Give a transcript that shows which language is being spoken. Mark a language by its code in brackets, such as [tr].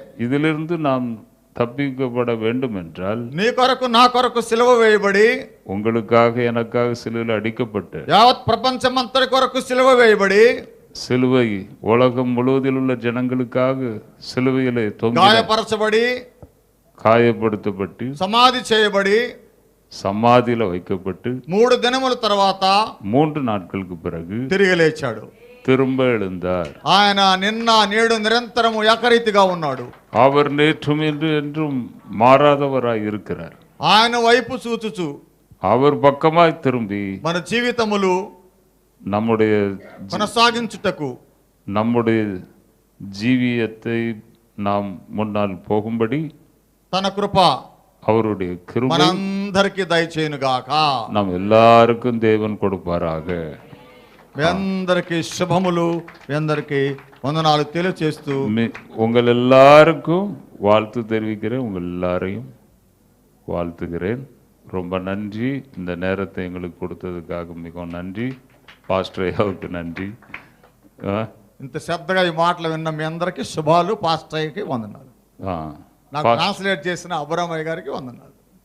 [ta] இதிலிருந்து நாம் தப்பிக்கப்பட வேண்டும் என்றால் [te] నీ కొరకు నా కొరకు సిలువ వేయబడి, [ta] உங்களுக்காக எனக்காக சிலுவையில் அடிக்கப்பட்ட [te] యావత్ ప్రపంచమంతటి కొరకు సిలువ వేయబడి, [ta] சிலுவை உலகம் முழுவதில் உள்ள ஜனங்களுக்காக சிலுவையிலே தொங்கி [te] గాయపరచబడి, [ta] காயப்படுத்தப்பட்டு, [te] సమాధి చేయబడి, [ta] சமாதியில வைக்கப்பட்டு [te] 3 దినముల తర్వాత [ta] 3 நாட்களுக்கு பிறகு [te] తిరిగి లేచాడు. [ta] திரும்ப எழுந்தார். [te] ఆయన నిన్న నేడు నిరంతరము ఏకరీతిగా ఉన్నాడు. [ta] அவர் நேற்றும் இன்று என்றும் மாறாதவராய் இருக்கிறார். [te] ఆయన వైపు చూచుచు [ta] அவர் பக்கமாய் திரும்பி [te] మన జీవితములు [ta] நம்முடைய [te] కొనసాగించుటకు, [ta] நம்முடைய ஜீவியத்தை நாம் முன்னால் போகும்படி [te] తన కృప [ta] அவருடைய கிருபை [te] మనందరికీ దయచేయునుగాక. [ta] நாம் எல்லாருக்கும் தேவன் கொடுப்பாராக. [te] మీ అందరికీ శుభములు, మీ అందరికీ వందనాలు తెలియచేస్తూ [ta] உங்கள் எல்லாருக்கும் வாழ்த்து தெரிவிக்கிறேன். உங்கள் எல்லாரையும் வாழ்த்துகிறேன். ரொம்ப நன்றி. இந்த நேரத்தை எங்களுக்கு கொடுத்ததுக்காக மிகவும் நன்றி. பாஸ்டர் ஐயாவுக்கு நன்றி. [te] ఇంత శ్రద్ధగా ఈ మాటలు విన్న మీ అందరికీ శుభాలు. పాస్టర్ అయ్యకి వందనాలు. నాకు ట్రాన్స్లేట్ చేసిన అబ్రామయ్య గారికి వందనాలు.